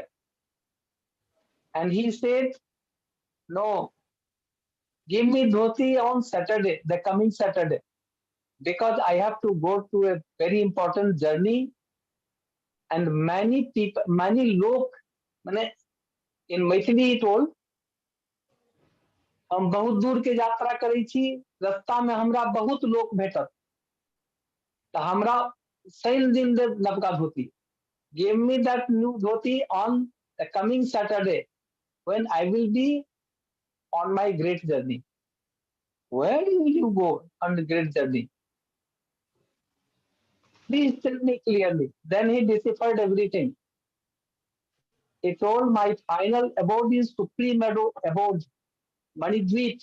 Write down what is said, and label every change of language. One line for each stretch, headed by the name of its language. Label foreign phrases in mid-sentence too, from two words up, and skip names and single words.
English: And he said, no, give me dhoti on Saturday, the coming Saturday, because I have to go to a very important journey. And many people, many lok, in Maithili he told,
Maithili: हम बहुत दूर के यात्रा करै छी, रास्ता में हमरा बहुत लोक भेटत, तो हमरा शनि दिन देव नवका धोती.
English: Give me that new dhoti on the coming Saturday when I will be on my great journey. Where will you go on the great journey? Please tell me clearly. Then he deciphered everything. He told my final abode is supreme abode, Manidweep.